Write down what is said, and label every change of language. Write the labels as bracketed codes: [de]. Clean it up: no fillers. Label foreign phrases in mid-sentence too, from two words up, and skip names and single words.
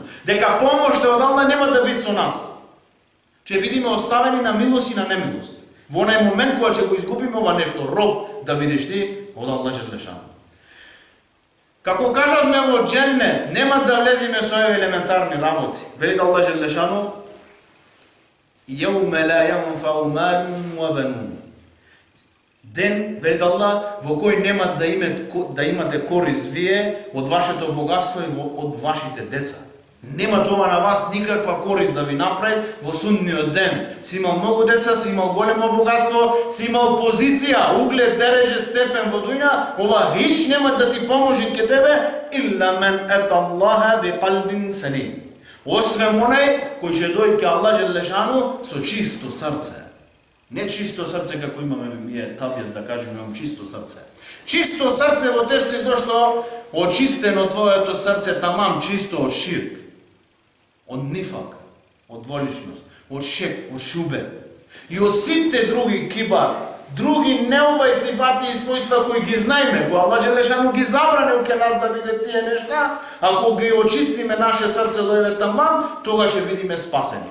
[mk] Дека помошта од Аллах нема да биде со нас. Ќе бидеме оставени на милост и на немилост. Во онај момент кога ќе го изгубиме ова нешто, роб да бидеш ти од Аллах Джелешану. Како кажавме во џеннет, нема да влеземе со овие елементарни работи. Вели Аллах Джелешану: [ar] يوم لا ينفع مال وبنون. [mk] Ден, вели Аллах, во кој нема да имате корист вие од вашето богатство и од вашите деца. Нема тоа на вас никаква корист да ви направи во судниот ден. Си имал многу деца, си имал големо богатство, си имал позиција, углед, дереже, степен во дуња, ова хич нема да ти поможи ке тебе, [ar] إلا من أتى الله بقلب سليم. [mk] Освен онај кој ќе дојде ке Аллах Джелешану со чисто срце. Не чисто срце како имаме ние табијат да кажеме, имам чисто срце. Чисто срце во тефсир дошло очистено твоето срце, тамам чисто од ширк, од нифак, од дволичност, од шек, од шубе и од сите други кибар, други неубави сифати и својства кои ги знаеме, кои Аллах Джелешану ги забранил ке нас да виде тие нешта, ако ги очистиме наше срце до еве тамам, тога ќе бидеме спасени.